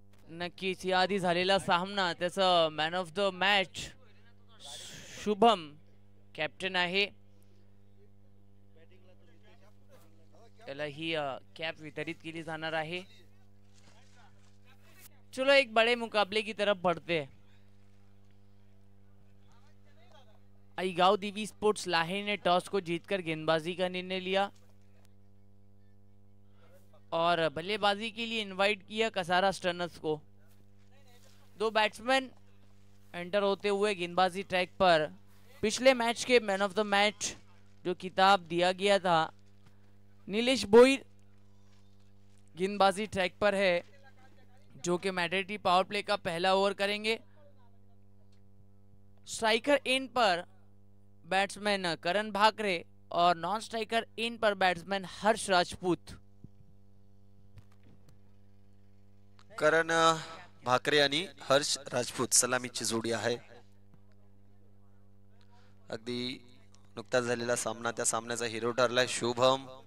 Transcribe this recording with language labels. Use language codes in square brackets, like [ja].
[mr] नक्कीच याआधी झालेला सामना त्याचं man of the match Shubham captain आहे, त्याला ही कॅप वितरित केली जाणार आहे। [hi] चलो एक बड़े मुकाबले की तरफ बढ़ते हैं। आईगांव देवी स्पोर्ट्स लाहे ने टॉस को जीतकर गेंदबाजी का निर्णय लिया और बल्लेबाजी के लिए इनवाइट किया कसारा स्टर्नर्स को। दो बैट्समैन एंटर होते हुए गेंदबाजी ट्रैक पर। पिछले मैच के मैन ऑफ द मैच जो खिताब दिया गया था, नीलेश भोईर गेंदबाजी ट्रैक पर है, जो कि मैडर्टी पावर प्ले का पहला ओवर करेंगे। स्ट्राइकर एंड पर बैट्समैन करण भाकरे और नॉन स्ट्राइकर एंड पर बैट्समैन हर्ष राजपूत। [mr] करण भाकरे आणि हर्ष राजपूत सलामीची जोडी आहे। अगदी नुकताच झालेला सामना, त्या सामन्याचा हिरो ठरलाय शुभम।